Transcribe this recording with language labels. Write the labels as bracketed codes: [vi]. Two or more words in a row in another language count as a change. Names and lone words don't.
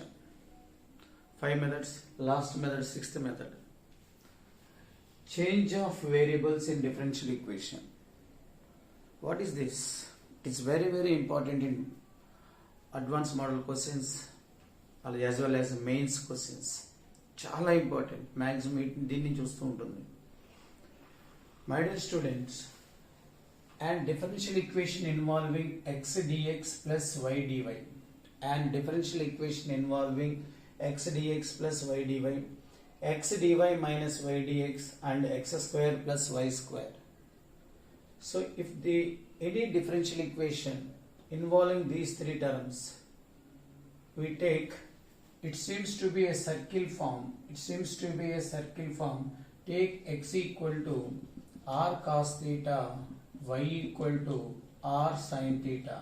[en] 5 methods, last method, 6th method. Change of variables in differential equation. What is this? It's very important in advanced model questions as well as mains questions. [te] చాలా [en] important, maximum [te] దీన్ని చూస్తూ ఉంటుంది. [en] My dear students, and differential equation involving x dx plus y dy and differential equation involving x dx plus y dy, x dy minus y dx and x square plus y square. So if any differential equation involving these three terms, we take, it seems to be a circle form. Take x equal to r cos theta, y equal to r sin theta.